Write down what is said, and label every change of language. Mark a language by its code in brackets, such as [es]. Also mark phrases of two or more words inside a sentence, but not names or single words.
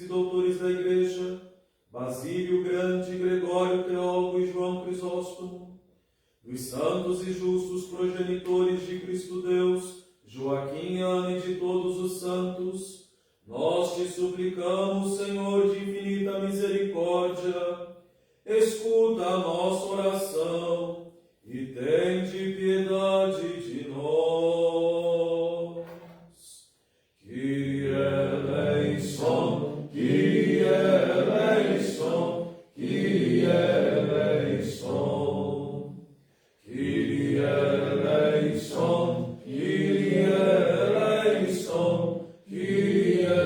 [pt] doutores da Igreja, Basílio Grande, Gregório Teólogo e João Crisóstomo, dos santos e justos progenitores de Cristo Deus, Joaquim, Ana e de todos os santos, nós te suplicamos, Senhor de infinita misericórdia, escuta a nossa oração e tende piedade de nós. [el] Κύριε ελέησον, Κύριε ελέησον, Κύριε ελέησον, Κύριε ελέησον, Κύριε ελέησον, Κύριε